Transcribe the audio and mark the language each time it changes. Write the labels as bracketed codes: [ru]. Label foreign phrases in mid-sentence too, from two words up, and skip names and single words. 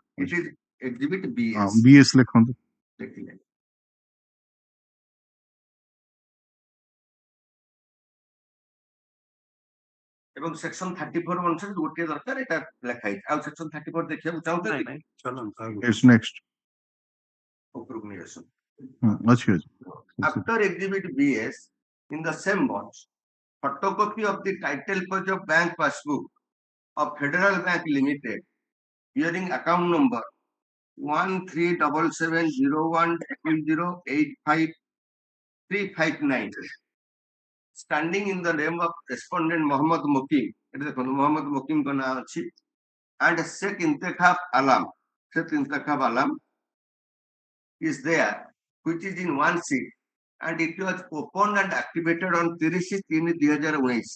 [en] It is exhibit BS. [or] ହଁ, ବିଏସ୍ ଲେଖନ୍ତୁ। ଦେଖିଲେ ଏବଂ ସେକ୍ସନ 34 ଅନୁସାରେ ଗୋଟିଏ ଦରକାର, ଏଟା ଲେଖା ହେଇଛି। ଆଉ ସେକ୍ସନ 34 ଦେଖିବାକୁ ଚାହୁଁଛନ୍ତି କି? [en] Yes, next. [or] ଉପରକୁ ନେଇ ଆସନ୍ତୁ। ଅଛି ଅଛି। [en] After exhibit BS, in the same bunch, photocopy of the title page of bank passbook of Federal Bank Limited, bearing account number 137701008539, standing in the name of respondent Mohammed Mokim, it is Mohammed Mokim [hi] का नाम अछि, [en] and Sheikh Intikhab Alam is there, which is in one sheet, and it was opened and activated on 30/3/2019.